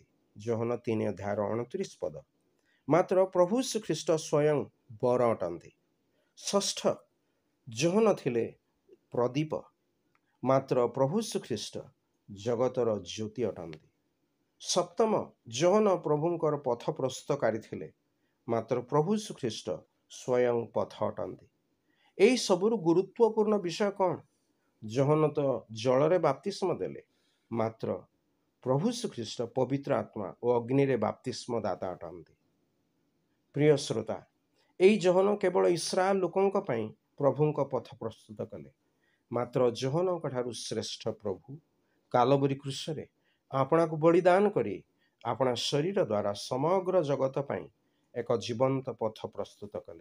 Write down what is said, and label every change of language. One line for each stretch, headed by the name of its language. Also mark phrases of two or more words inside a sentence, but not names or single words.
Odia: ଯୋହନ 3 ଅଧ୍ୟାୟ 29 ପଦ। ମାତ୍ର ପ୍ରଭୁ ଶ୍ରୀଖ୍ରୀଷ୍ଟ ସ୍ୱୟଂ ବର ଅଟନ୍ତି। ଷଷ୍ଠ ଯୋହନ ଥିଲେ ପ୍ରଦୀପ। ମାତ୍ର ପ୍ରଭୁ ଶ୍ରୀଖ୍ରୀଷ୍ଟ ଜଗତର ଜ୍ୟୋତି ଅଟନ୍ତି। ସପ୍ତମ ଯୋହନ ପ୍ରଭୁଙ୍କର ପଥ ପ୍ରସ୍ତୁତକାରୀ ଥିଲେ। ମାତ୍ର ପ୍ରଭୁ ଶ୍ରୀଖ୍ରୀଷ୍ଟ ସ୍ୱୟଂ ପଥ ଅଟନ୍ତି। ଏହି ସବୁରୁ ଗୁରୁତ୍ୱପୂର୍ଣ୍ଣ ବିଷୟ କୌଣ? ଯୋହନ ତୋ ଜଳରେ ବାପ୍ତିସ୍ମ ଦେଲେ। ମାତ୍ର ପ୍ରଭୁ ଶ୍ରୀଖ୍ରୀଷ୍ଟ ପବିତ୍ର ଆତ୍ମା ଔର ଅଗ୍ନି ରେ ବାପ୍ତିସ୍ମ ଦାତା ଅଟନ୍ତି। ପ୍ରିୟ ଶ୍ରୋତା ଏହି ଯୋହନ କେବଳ ଇସ୍ରାଏଲ ଲୋକଙ୍କ ପାଇଁ ପ୍ରଭୁଙ୍କ ପଥ ପ୍ରସ୍ତୁତ କଲେ। ମାତ୍ର ଯୋହନଙ୍କ ଠାରୁ ଶ୍ରେଷ୍ଠ ପ୍ରଭୁ କାଲଭରୀ କ୍ରୁଶରେ ଆପଣାକୁ ବଳିଦାନ କରି ଆପଣା ଶରୀର ଦ୍ୱାରା ସମଗ୍ର ଜଗତ ପାଇଁ ଏକ ଜୀବନ୍ତ ପଥ ପ୍ରସ୍ତୁତ କଲେ।